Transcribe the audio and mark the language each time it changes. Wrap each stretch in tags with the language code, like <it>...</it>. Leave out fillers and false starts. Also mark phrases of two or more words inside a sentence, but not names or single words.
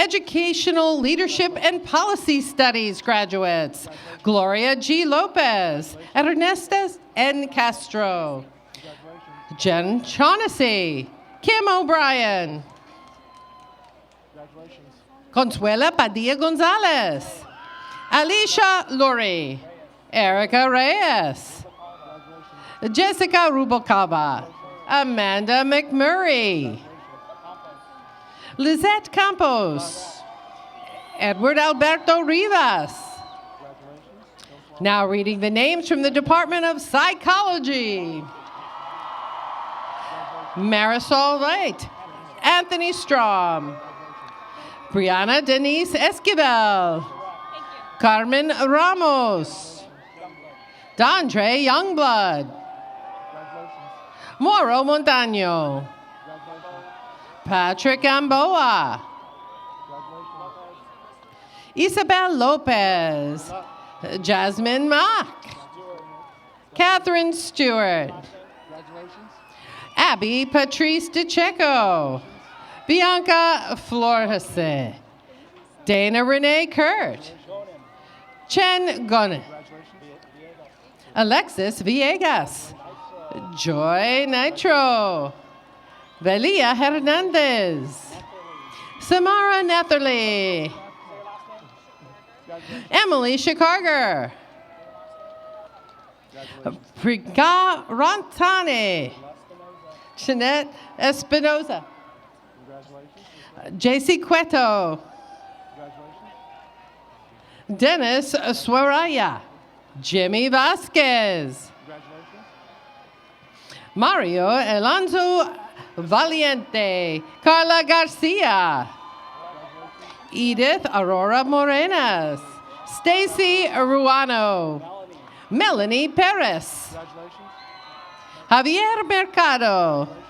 <en>Educational Leadership and Policy Studies graduates, Gloria G. Lopez, Ernestes N. Castro, Jen Shaughnessy, Kim O'Brien, Consuela Padilla Gonzalez, Alicia Lurie, Erica Reyes, Jessica Rubalcaba, Amanda McMurray, Lizette Campos, Edward Alberto Rivas. Now reading the names from the Department of Psychology. Marisol Wright, Anthony Strom, Brianna Denise Esquivel, Carmen Ramos, Dondre Youngblood, Moro Montano, Patrick Amboa, Isabel Lopez, Jasmine Mock, Catherine Stewart, Abby Patrice DeCecco, Bianca Flores, Dana Renee Kurt, Chen Gonen, Alexis Villegas, Joy Nitro, Velia Hernandez, Samara Netherly, Emily Chicarger, Priga Rantane, Jeanette Espinoza, JC Cueto, Dennis Swaraya, Jimmy Vasquez, Mario Alonso Valiente, Carla Garcia, Edith Aurora Morenas, Stacy Ruano, Melanie Perez, Javier Mercado,</en>